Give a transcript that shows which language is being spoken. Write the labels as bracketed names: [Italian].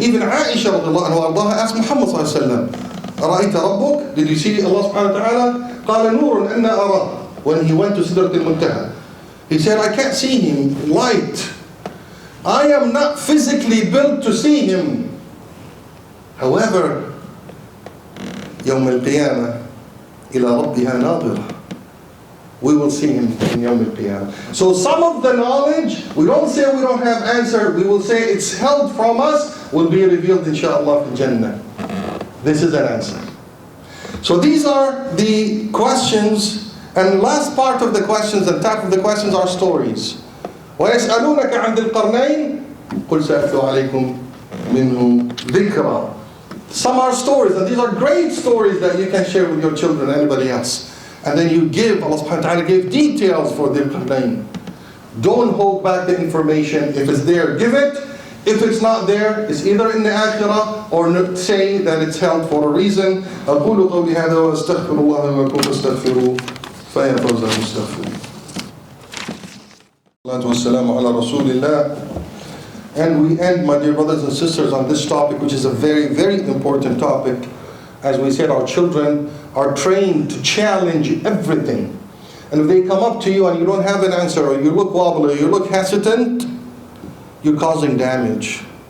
[English] Even Aisha radiallahu anha asked Muhammad sallallahu alayhi wa sallam, [Arabic] أَرَأَيْتَ رَبُّكَ? [English] Did you see Allah subhanahu wa ta'ala? [Arabic] قَالَ نُورٌ أَنَّا أَرَاهُ. [English] When he went to Sidrat al-Muntaha. He said, I can't see him, light. I am not physically built to see him. However, [Arabic] يوم القيامة إلى ربها ناظرة. [English] We will see him in Yawm al-Qiyamah. So some of the knowledge, we don't say we don't have answer, we will say it's held from us, will be revealed inshaAllah in Jannah. This is an answer. So these are the questions, and the last part of the questions, and top of the questions are stories. [Arabic] وَيَسْأَلُونَكَ عَنْ ذِي الْقَرْنَيْنِ قُلْ سَأَتْلُو عَلَيْكُمْ مِنْهُ ذِكْرًا. [English] Some are stories, and these are great stories that you can share with your children and anybody else. And then you give, Allah subhanahu wa ta'ala gave details for Dhil Qarnayn. Don't hold back the information. If it's there, give it. If it's not there, it's either in the akhirah or say that it's held for a reason. [Arabic] أقول قولي هذا وأستغفر الله ولكم فاستغفروه فيا فوز المستغفرين. الصلاة والسلام على رسول الله. [English] And we end, my dear brothers and sisters, on this topic, which is a very, very important topic. As we said, our children are trained to challenge everything. And if they come up to you and you don't have an answer, or you look wobbly, or you look hesitant, you're causing damage.